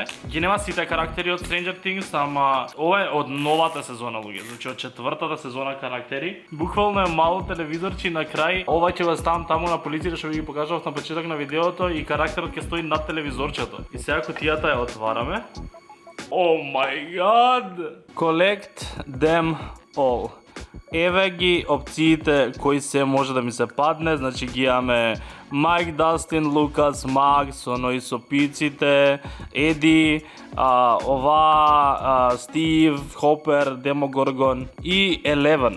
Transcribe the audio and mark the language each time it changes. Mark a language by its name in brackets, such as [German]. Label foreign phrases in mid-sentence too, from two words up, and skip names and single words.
[Macedonian] Ги нема сите карактери од Stranger Things, ама ова е од новата сезона луѓе, значи од четвртата сезона карактери. Буквално е мало телевизорче и на крај ова ќе го ставам таму на полицијата што ви ги покажав на почеток на видеото и карактерот ќе стои над телевизорчето. И сега кутијата ја отвараме. [English] Oh my god! Collect them all. [Macedonian] Еве ги опциите кои се може да ми се падне, значи ги имаме Майк, Дастин, Лукас, Макс, оно и со пиците, Еди, ова, Стив, Хопер, Демогоргон и Eleven.